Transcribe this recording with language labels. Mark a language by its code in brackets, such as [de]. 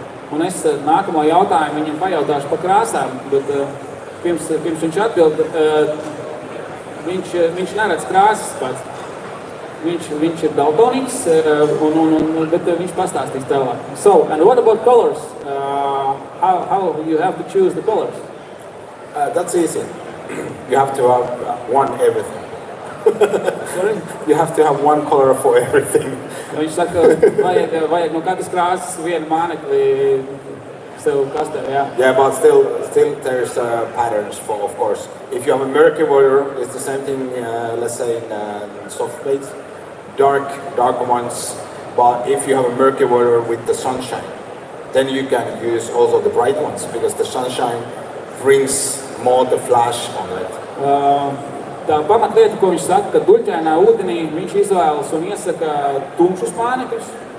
[lv] Un es nākamo jautājumu viņam pajautāšu par krāsām, bet pirms viņš atbild, viņš neredz krāsas pats. Viņš ir daltonīgs, bet viņš pastāstīs tālāk. [en] So, and what about colors? How you have to choose the colors? That's easy. You have to have one everything. Sorry? You have to have one color for everything. [lv] Viņš saka, vajag no katras krāsas vienu mānekli sev kastē, jā. [en] Yeah, but still there's patterns for, of course. If you have a murky water, it's the same thing, let's say in soft baits. Darker ones, But if you have a murky water with the sunshine, then you can use also the bright ones because the sunshine brings more the flash on it. [lv] Tā pamatlieta, ko viņš saka, ka duļķainā ūdenī viņš izvēlas un iesaka tumšus mānekļus.